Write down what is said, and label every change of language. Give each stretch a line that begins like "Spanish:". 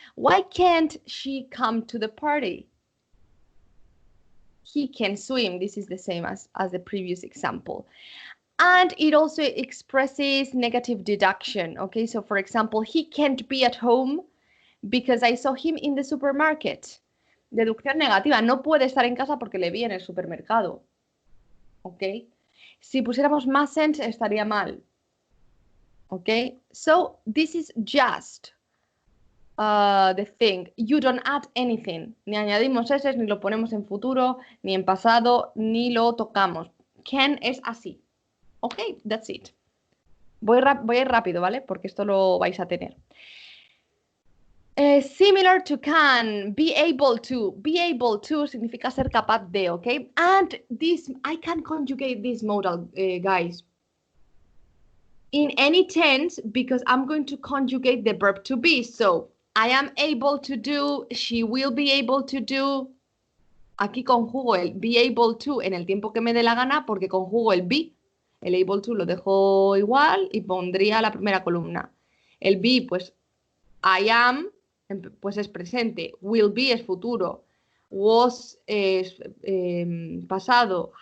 English: Why can't she come to the party? He can swim. This is the same as the previous example. And it also expresses negative deduction. Okay, so for example, he can't be at home because I saw him in the supermarket.
Spanish: Deducción negativa, no puede estar en casa porque le vi en el supermercado. Ok. Si pusiéramos mustn't estaría mal. Ok.
English: So this is just the thing. You don't add anything.
Spanish: Ni añadimos ese, ni lo ponemos en futuro, ni en pasado, ni lo tocamos. Can es así. Ok,
English: that's it.
Spanish: Voy a ir rápido, ¿vale? Porque esto lo vais a tener.
English: Similar to can, be able to. Be able to
Spanish: significa ser capaz de,
English: okay? And this, I can conjugate this modal, guys, in any tense because I'm going to conjugate the verb to be. So, I am able to do, she will be able to do.
Spanish: Aquí conjugo el be able to en el tiempo que me dé la gana porque conjugo el be. El able to lo dejo igual y pondría la primera columna. El be, pues, I am, pues es presente. Will be es futuro. Was es pasado.